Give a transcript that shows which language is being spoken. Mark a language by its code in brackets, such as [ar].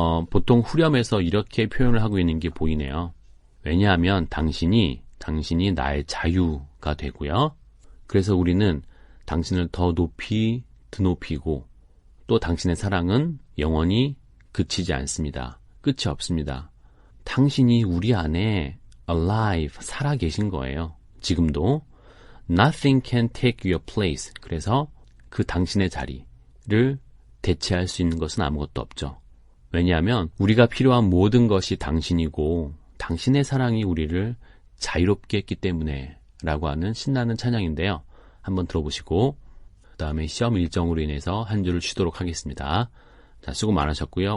[ko] 보통 후렴에서 이렇게 표현을 하고 있는 게 보이네요. 왜냐하면 당신이 나의 자유가 되고요. 그래서 우리는 당신을 더 높이 드높이고 또 당신의 사랑은 영원히 그치지 않습니다. 끝이 없습니다. 당신이 우리 안에 alive, 살아계신 거예요. 지금도. [en] Nothing can take your place. [ko] 그래서 그 당신의 자리를 대체할 수 있는 것은 아무것도 없죠. 왜냐하면 우리가 필요한 모든 것이 당신이고 당신의 사랑이 우리를 자유롭게 했기 때문에 라고 하는 신나는 찬양인데요. 한번 들어보시고 그 다음에 시험 일정으로 인해서 한 주를 쉬도록 하겠습니다. 자, 수고 많으셨고요.